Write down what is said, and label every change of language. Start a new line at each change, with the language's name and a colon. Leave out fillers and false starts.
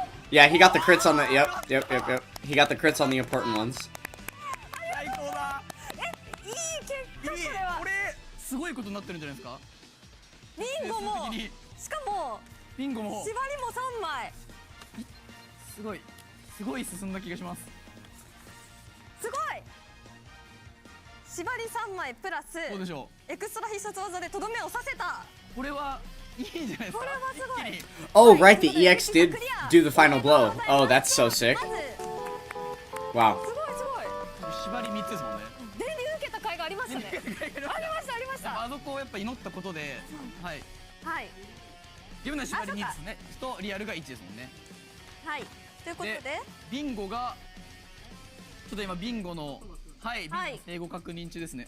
English: Yeah, he got the crits on the. Yep. He got the crits on the important ones.
Japanese: 最高だ。いい結果。これすごいことになってるんじゃないですか。ビンゴも。しかも。ビンゴも。縛りも3枚。すごい進んだ気がします。すごい。縛り3枚プラス。そうでしょう。エクストラ必殺技でとどめを刺せた。これはいいんじゃないですか。これはすごい。
English: Oh, right, the EX did do the final blow. Oh, that's so sick. Wow.
Japanese: すごい。縛り3つですもんね。電流受けた甲斐がありましたね。ありました。あそこをやっぱ祈ったことで、はい。自分の縛り2ですね。とリアルが1ですもんね。はい。ということで、ビンゴがちょっと今ビンゴの英語確認中ですね。